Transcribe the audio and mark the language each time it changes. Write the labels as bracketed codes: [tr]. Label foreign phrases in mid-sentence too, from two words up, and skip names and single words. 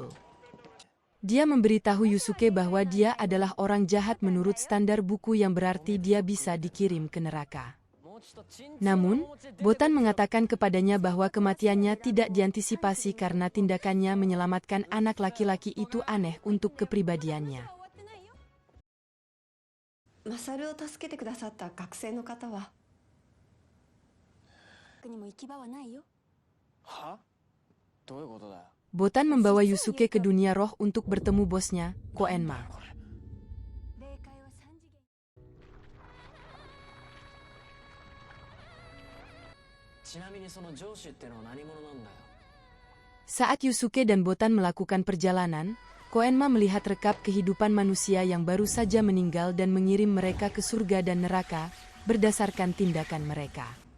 [id] Dia memberitahu Yusuke bahwa dia adalah orang jahat menurut standar buku yang berarti dia bisa dikirim ke neraka. Namun, Botan mengatakan kepadanya bahwa kematiannya tidak diantisipasi karena tindakannya menyelamatkan anak laki-laki itu aneh untuk kepribadiannya. [ja] Masaruを助けてくださった学生の方はにも行き場はないよ。は？どういうことだよ。 [id] Botan membawa Yusuke ke dunia roh untuk bertemu bosnya, Koenma. Saat Yusuke dan Botan melakukan perjalanan, Koenma melihat rekap kehidupan manusia yang baru saja meninggal dan mengirim mereka ke surga dan neraka, berdasarkan tindakan mereka.